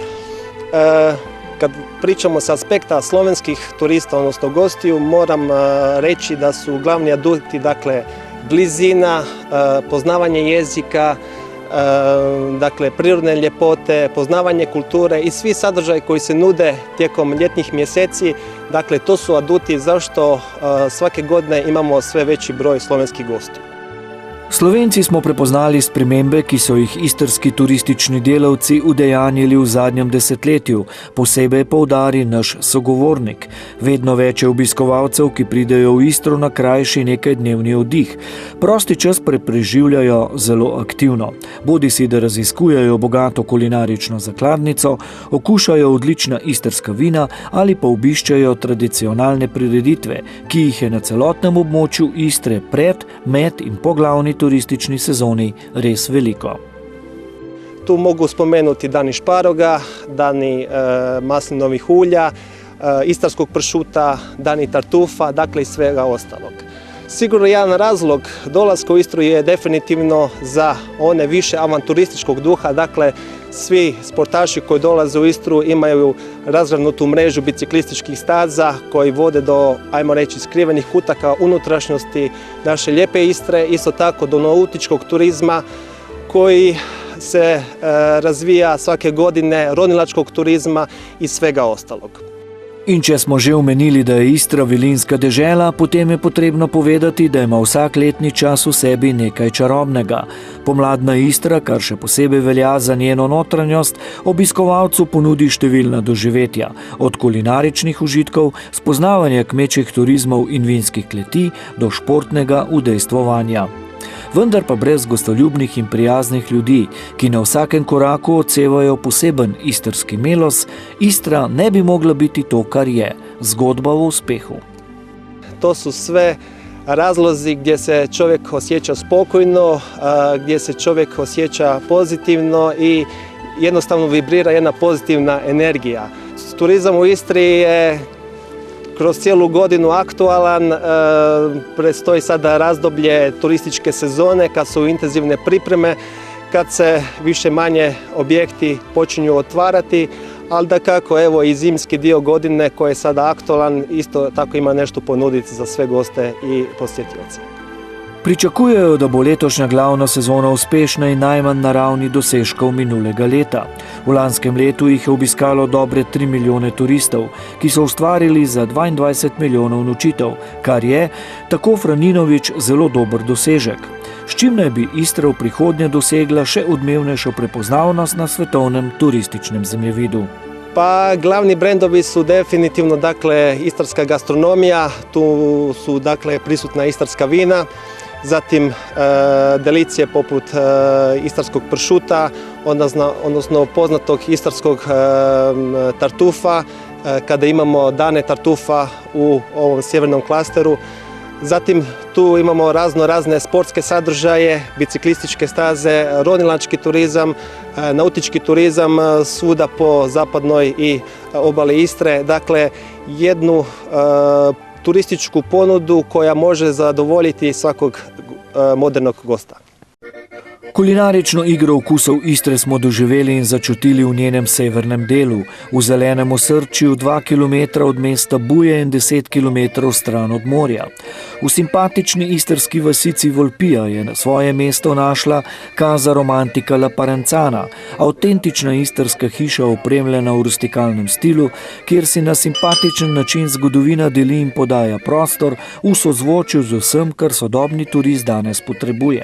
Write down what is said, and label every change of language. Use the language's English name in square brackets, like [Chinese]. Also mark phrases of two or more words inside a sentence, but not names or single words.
[Croatian] Kad pričamo s aspekta slovenskih turista, odnosno gostiju, moram reći da su glavni aduti dakle, blizina, poznavanje jezika, dakle, prirodne ljepote, poznavanje kulture i svi sadržaji koji se nude tijekom ljetnih mjeseci. Dakle, to su aduti zašto svake godine imamo sve veći broj slovenskih gostiju. [Slovenian] Slovenci smo prepoznali spremembe, ki so jih istrski turistični delavci udejanjili v zadnjem desetletju, posebej poudari naš sogovornik. Vedno več je obiskovalcev, ki pridejo v Istro na krajši nekaj-dnevni oddih. Prosti čas preživljajo zelo aktivno. Bodisi da raziskujejo bogato kulinarično zakladnico, okušajo odlična istrska vina ali pa obiščajo tradicionalne prireditve, ki jih je na celotnem območju Istre pred, med in po glavni turistični sezoni res veliko. [Croatian] Tu mogu spomenuti dani šparoga, dani maslinovih ulja, istarskog pršuta, dani tartufa, dakle i svega ostalog. Sigurno jedan razlog dolaska u Istru je definitivno za one više avanturističkog duha, dakle svi sportaši koji dolaze u Istru imaju razgradnutu mrežu biciklističkih staza koji vode do, ajmo reći, skrivenih kutaka unutrašnjosti naše lijepe Istre, isto tako do nautičkog turizma koji se razvija svake godine, ronilačkog turizma i svega ostalog. [Slovenian] In če smo že omenili, da je Istra vilinska dežela, potem je potrebno povedati, da ima vsak letni čas v sebi nekaj čarobnega. Pomladna Istra, kar še posebej velja za njeno notranjost, obiskovalcu ponudi številna doživetja, od kulinaričnih užitkov, spoznavanja kmečjih turizmov in vinskih kleti do športnega udejstvovanja. Vendar pa brez gostoljubnih in prijaznih ljudi, ki na vsakem koraku odsevajo poseben istrski melos, Istra ne bi mogla biti to, kar je, zgodba o uspehu. [Croatian] To su sve razlozi gdje se čovjek osjeća spokojno, gdje se čovjek osjeća pozitivno i jednostavno vibrira jedna pozitivna energija. Turizam u Istri je kroz cijelu godinu aktualan, predstoji sada razdoblje turističke sezone kad su intenzivne pripreme, kad se više manje objekti počinju otvarati, ali dakako evo i zimski dio godine koji je sada aktualan isto tako ima nešto ponuditi za sve goste i posjetioce. [Slovenian] Pričakujejo, da bo letošnja glavna sezona uspešna in najmanj na ravni dosežkov minulega leta. V lanskem letu jih je obiskalo dobre 3 milijone turistov, ki so ustvarili za 22 milijonov nočitev, kar je, tako Franinović, zelo dober dosežek. s čim naj bi Istra v prihodnje dosegla še odmevnejšo prepoznavnost na svetovnem turističnem zemljevidu. [Croatian] Pa glavni brendovi su definitivno dakle istarska gastronomija, tu su dakle prisutna istarska vina, zatim delicije poput istarskog pršuta, odnosno poznatog istarskog tartufa, kada imamo dane tartufa u ovom sjevernom klasteru. Zatim tu imamo razne sportske sadržaje, biciklističke staze, ronilački turizam, nautički turizam svuda po zapadnoj i obali Istre. Dakle, jednu turističku ponudu koja može zadovoljiti svakog modernog gosta. [Slovenian] Kulinarično igro okusov Istre smo doživeli in začutili v njenem severnem delu, v zelenem osrčju 2 km od mesta Buje in 10 km stran od morja. V simpatični istrski vasici Volpija je na svoje mesto našla Casa Romantica La Parenzana, avtentična istrska hiša opremljena v rustikalnem stilu, kjer si na simpatičen način zgodovina deli in podaja prostor v sozvočju z vsem, kar sodobni turist danes potrebuje.